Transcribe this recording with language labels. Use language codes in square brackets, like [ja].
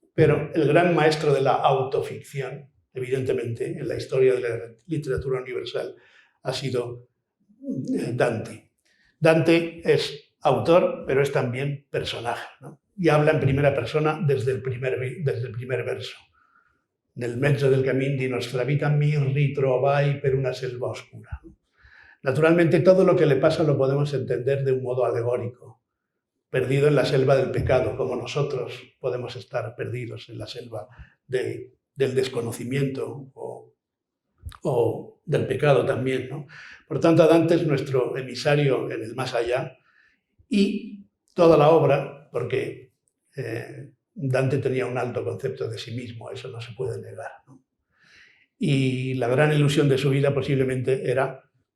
[es] Pero el gran maestro de la autoficción, evidentemente, en la historia de la literatura universal, ha sido Dante. Dante es autor, pero es también personaje, ¿no? Y habla en primera persona desde el primer verso. [it] Nel mezzo del cammin di nostra vita mi ritrovai per una selva oscura. [es] Naturalmente, todo lo que le pasa lo podemos entender de un modo alegórico, perdido en la selva del pecado, como nosotros podemos estar perdidos en la selva del desconocimiento o del pecado también, ¿no? Por tanto, Dante es nuestro emisario en el más allá y toda la obra, porque Dante tenía un alto concepto de sí mismo, eso no se puede negar, ¿no? Y la gran ilusión de su vida posiblemente era